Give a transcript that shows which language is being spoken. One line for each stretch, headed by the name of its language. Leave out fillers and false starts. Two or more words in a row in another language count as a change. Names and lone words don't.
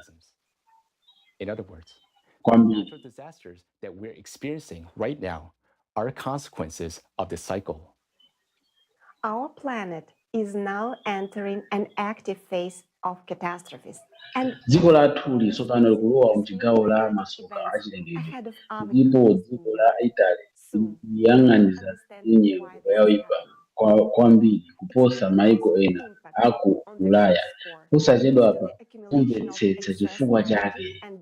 English: in other words,
Nyanja: kwambiri.
English: natural disasters that we're experiencing right now are consequences of this cycle. Our planet is now entering an active phase of catastrophes. And
Nyanja: dziko lathu tsopano likulowa mchigawo la masoka achilengedwe, ndipo dziko la Italy liyang'aniza nyengo yoyipa kwambiri kuposa maiko ena aku Ulaya. Posachedwapa kumvetsetsa chifukwa chake.